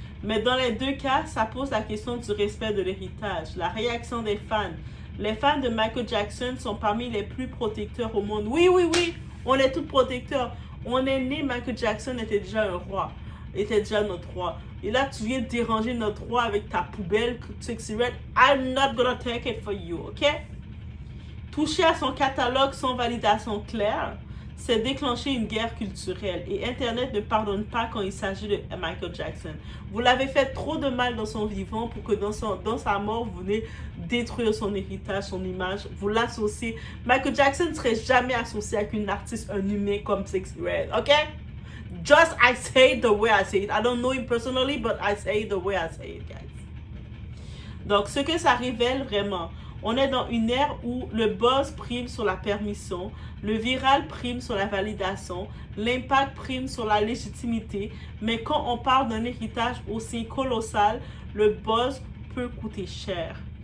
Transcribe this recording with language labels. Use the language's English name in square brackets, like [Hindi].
[French] Mais dans les deux cas, ça pose la question du respect de l'héritage. La réaction des fans. Les fans de Michael Jackson sont parmi les plus protecteurs au monde. Oui, on est tous protecteurs. On est né, Michael Jackson était déjà un roi. Était déjà notre roi. Et là, tu viens déranger notre roi avec ta poubelle, Sexy Red. [English] I'm not gonna take it for you, ok? [French] Toucher à son catalogue sans validation claire, c'est déclencher une guerre culturelle. Et Internet ne pardonne pas quand il s'agit de Michael Jackson. Vous l'avez fait trop de mal dans son vivant pour que dans sa mort, vous venez détruire son héritage, son image. Vous l'associez. Michael Jackson ne serait jamais associé avec une artiste, un humain comme Sexy Red, ok? [English] Just I say it the way I say it. I don't know him personally, but I say it the way I say it, guys. [French] Donc, ce que ça révèle vraiment, on est dans une ère où le buzz prime sur la permission, le viral prime sur la validation, l'impact prime sur la légitimité, mais quand on parle d'un héritage aussi colossal, le buzz peut coûter cher.